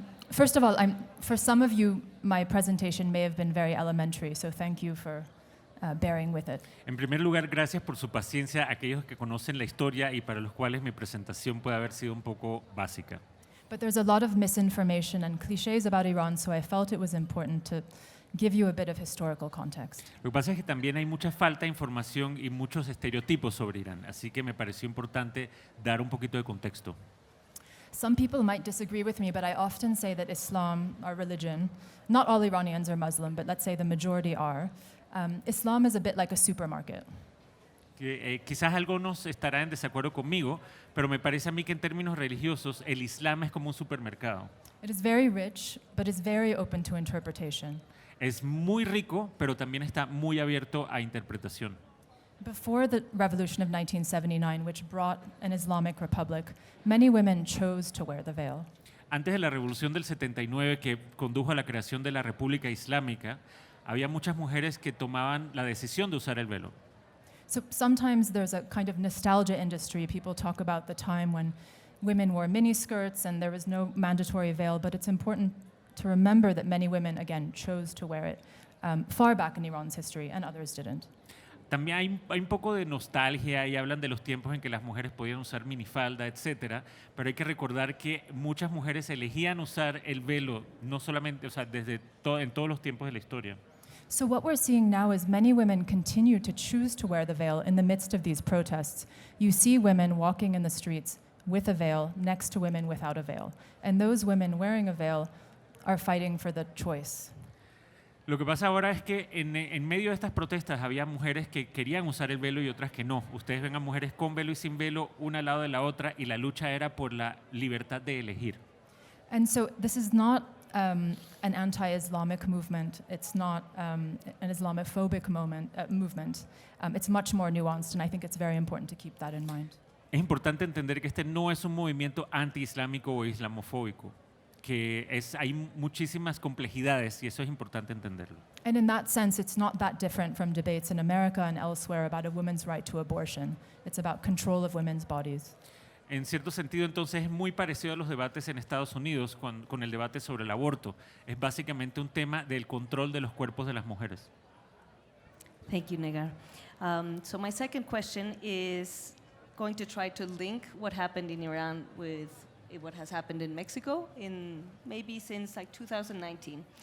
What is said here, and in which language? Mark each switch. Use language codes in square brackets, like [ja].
[en] First of all, for some of you, my presentation may have been very elementary, so thank you for bearing with it. [es] En primer lugar, gracias por su paciencia a aquellos que conocen la historia y para los cuales mi presentación puede haber sido un poco básica. [en] But there's a lot of misinformation and cliches about Iran, so I felt it was important to give you a bit of historical context. [es] Lo que pasa es que también hay mucha falta de información y muchos estereotipos sobre Irán, así que me pareció importante dar un poquito de contexto. [en] Some people might disagree with me, but I often say that Islam, our religion, not all Iranians are Muslim, but let's say the majority are. Islam is a bit like a supermarket. [es] Quizás algunos estarán en desacuerdo conmigo, pero me parece a mí que en términos religiosos el Islam es como un supermercado. [en] It is very rich, but is very open to interpretation. [es] Es muy rico, pero también está muy abierto a interpretación. [en] Before the revolution of 1979, which brought an Islamic republic, many women chose to wear the veil. [es] Antes de la revolución del 79 que condujo a la creación de la República Islámica, había muchas mujeres que tomaban la decisión de usar el velo. [en] So sometimes there's a kind of nostalgia industry. People talk about the time when women wore miniskirts and there was no mandatory veil, but it's important to remember that many women, again, chose to wear it far back in Iran's history, and others didn't. [es] También hay un poco de nostalgia y hablan de los tiempos en que las mujeres podían usar minifalda, etcétera, pero hay que recordar que muchas mujeres elegían usar el velo, no solamente, o sea, en todos los tiempos de la historia. [en] So what we're seeing now is many women continue to choose to wear the veil in the midst of these protests. You see women walking in the streets with a veil next to women without a veil. And those women wearing a veil are fighting for the choice. [es] Lo que pasa ahora es que en medio de estas protestas había mujeres que querían usar el velo y otras que no. Ustedes ven a mujeres con velo y sin velo, una al lado de la otra, y la lucha era por la libertad de elegir. [en] And so this is not an anti-Islamic movement. It's not an Islamophobic movement. It's much more nuanced, and I think it's very important to keep that in mind. [es] Es importante entender que este no es un movimiento anti-islámico o islamofóbico, que hay muchísimas complejidades y eso es importante entenderlo. [en] And in that sense, it's not that different from debates in America and elsewhere about a woman's right to abortion. It's about control of women's bodies. [es] En cierto sentido, entonces, es muy parecido a los debates en Estados Unidos con el debate sobre el aborto. Es básicamente un tema del control de los cuerpos de las mujeres. [en] Thank you, Negar. So my second question is going to try to link what happened in Iran with what has happened in Mexico in maybe since like 2019.